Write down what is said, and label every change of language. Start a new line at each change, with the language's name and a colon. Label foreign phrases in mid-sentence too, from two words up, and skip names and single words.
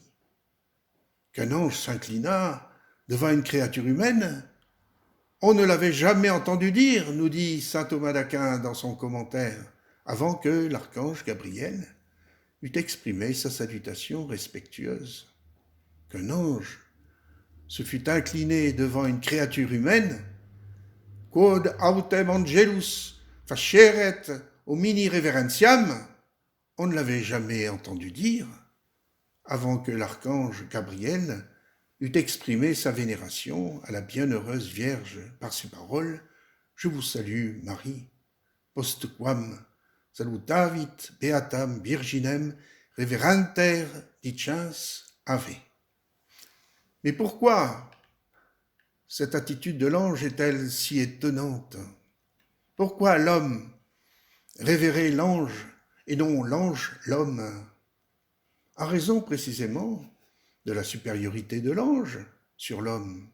French: Qu'un ange s'inclina devant une créature humaine, on ne l'avait jamais entendu dire, nous dit saint Thomas d'Aquin dans son commentaire, avant que l'archange Gabriel eût exprimé sa salutation respectueuse. Qu'un ange se fût incliné devant une créature humaine,
Latin: quod autem angelus faceret homini reverentiam,
French: on ne l'avait jamais entendu dire, avant que l'archange Gabriel eût exprimé sa vénération à la bienheureuse Vierge par ces paroles « Je vous salue, Marie,
Latin: postquam salutavit beatam virginem reverenter dicens ave ».
French: Mais pourquoi cette attitude de l'ange est-elle si étonnante? Pourquoi l'homme révérait l'ange et non l'ange l'homme? À raison précisément de la supériorité de l'ange sur l'homme.